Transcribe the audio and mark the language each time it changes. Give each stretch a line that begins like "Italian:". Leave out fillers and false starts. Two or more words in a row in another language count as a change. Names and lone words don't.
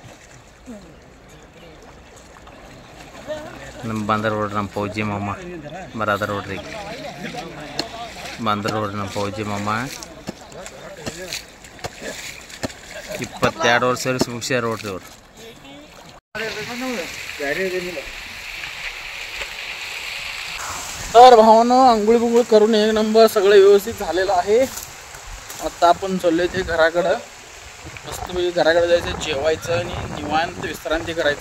Kannada: ನಮ್ಮ ಬಂದ್ರ ನೋಡ್ರಿ ನಮ್ಮ ಫೌಜಿ ಮಾಮ ಬರದಾರ ನೋಡ್ರಿ. ಬಂದ್ರ ನೋಡ್ರಿ ನಮ್ಮ ಫೌಜಿ ಮಾಮ 22 ವರ್ಷ ಮುಗಿಸ್ಯಾರ ನೋಡ್ರಿ ಅವ್ರು.
Marathi: तर भावानं आंघोळ बिंघोळ करून 1 नंबर सगळं व्यवस्थित झालेलं आहे. आता आपण चाललोय ते घराकडं. मस्तपैकी घराकडे जायचं, जेवायचं आणि निवांत विश्रांती करायचं.